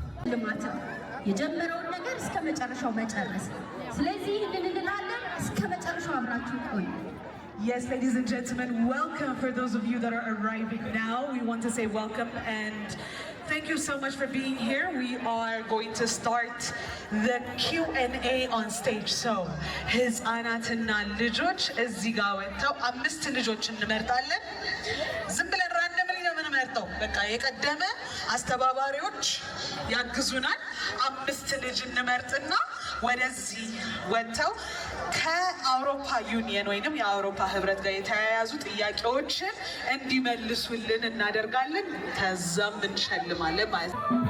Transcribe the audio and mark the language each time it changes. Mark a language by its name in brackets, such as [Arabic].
[Amharic] ልማት የጀመረውን ነገር እስከ መጨረሻው መጨረስ። ስለዚህ ይህንን እንላለን። እስከ መጨረሻው አብራችሁ ቆዩ። [English] Yes, ladies and gentlemen, welcome. For those of you that are arriving now, we want to say welcome and thank you so much for being here. We are going to start the Q&A on stage. [Amharic] So, his Anatina ልጆች እዚህ ጋር ወጥተው 5 ልጆች እንመርጣለን። ዝም ብለን randomly ነው የምንመርጠው። በቃ የቀደመ አስተባባሪዎች ያግዙናል። 5 ልጅ እንመርጥና ወደዚህ ወጥተው ከአውሮፓ ዩኒየን ወይንም የአውሮፓ ህብረት ጋር የተያያዙ ጥያቄዎችን እንዲመልሱልን እናደርጋለን። ከዛም እንሸልማለን ማለት ነው።